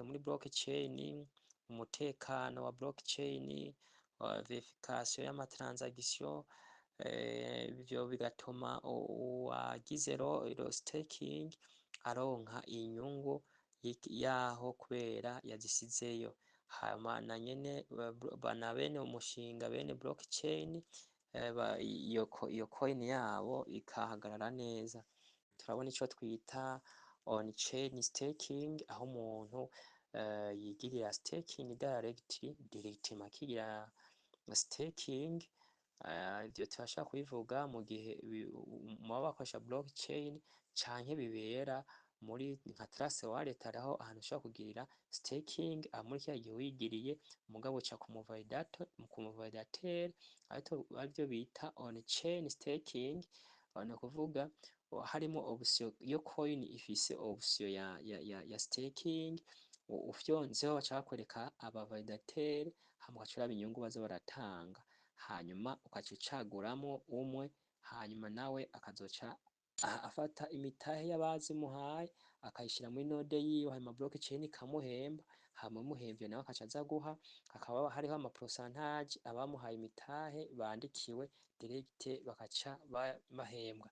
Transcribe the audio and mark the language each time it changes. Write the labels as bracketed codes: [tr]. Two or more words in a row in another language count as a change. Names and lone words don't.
[rn] muri blockchain, umutekano wa blockchain, verification y'ama transaction, ivyo bigatuma uwagize staking aronka inyungu yaho kubera yazisizeyo hama na nyene bana bene umushinga bene blockchain iyo coin yabo ikahagarara neza. turabona ico twita [en] on chain staking, [rn] aho umuntu yigirira staking directement akigira staking. Ivyo turashaka kubivuga mu gihe muba bakoresha blockchain canke bibera muri nka Trust Wallet, aho ahantu ushobora kugirira staking muri kiriya gihe wigiriye, mugabo uca ku muvalidateur arivyo bita [en] on chain staking. [rn] Ni ukuvuga harimo option yo coin ifise option ya staking, ufyonzeho baca bakwereka aba validateur, hama ugaca uraba inyungu baza baratanga, hanyuma ugaca ucaguramo umwe, hanyuma nawe akazoca afata imitahe y'abazimuhaye akayishira muri node yiwe, hanyuma blockchain ikamuhemba, hama imuhemvye nawe akaca aza guha, hakaba hariho ama pourcentage abamuhaye imitahe bandikiwe direct bakaca bahembwa.